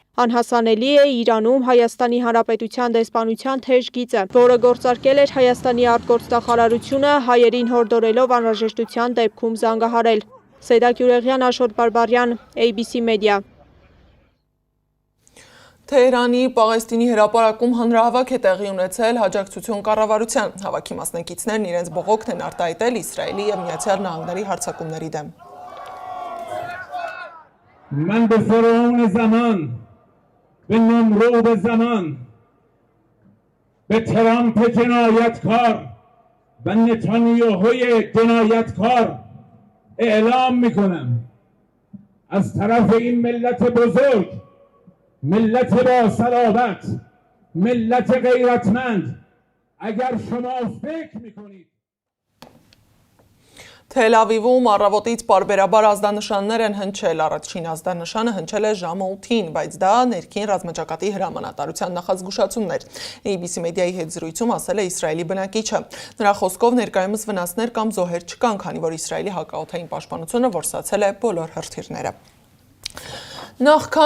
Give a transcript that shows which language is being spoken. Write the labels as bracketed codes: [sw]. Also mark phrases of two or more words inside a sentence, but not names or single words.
[hy] Անհասանելի է Իրանում Հայաստանի Հանրապետության դեսպանության թեժ գիծը, որը գործարկել էր Հայաստանի արտգործնախարարությունը հայերին հորդորելով անհրաժեշտության դեպքում զանգահարել։ Սեդակ Յուրեղյան, Աշոտ Բարբարյան, ABC Media։ Թեհրանի Պաղեստինի հրապարակում հանրահավաք է տեղի ունեցել հաջակցություն կառավարության։ Հավաքի մասնակիցներն իրենց բողոքն են արտահայտել Իսրայելի եւ Միացյալ Նահանգների հարձակումների դեմ։ [fa] من به فرعون زمان به نمرود زمان به ترامپ جنایتکار و نتانیاهوی جنایتکار اعلام میکنم از طرف این ملت بزرگ، ملت با صلابت، ملت غیرتمند، اگر شما فکر میکنید [hy] Թել Ավիվում առավոտից պարբերաբար ազդանշաններ են հնչել, առաջին ազդանշանը հնչել է ժամը 8-ին, բայց դա ներքին ռազմաճակատի հրամանատարության նախազգուշացումներ։ ABC Media-ի հետ զրույցում ասել է Իսրայելի բնակիչը։ Նրա խոսքով ներկայումս վնասներ կամ զոհեր չկան, քանի որ Իսրայելի հակաօդային պաշտպանությունը որսացել է բոլոր հրթիռները։ Նախքան